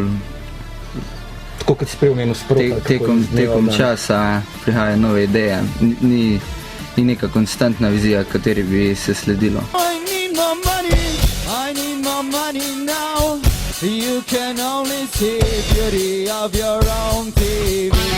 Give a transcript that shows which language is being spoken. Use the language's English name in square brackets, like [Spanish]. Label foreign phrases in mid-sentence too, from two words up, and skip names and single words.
[Slovenian] Tako kot si prej omenil sproti. tekom časa prihajajo nove ideje, ni neka konstantna vizija, kateri bi se sledilo. [English] I need more money now. You can only see beauty of your own TV.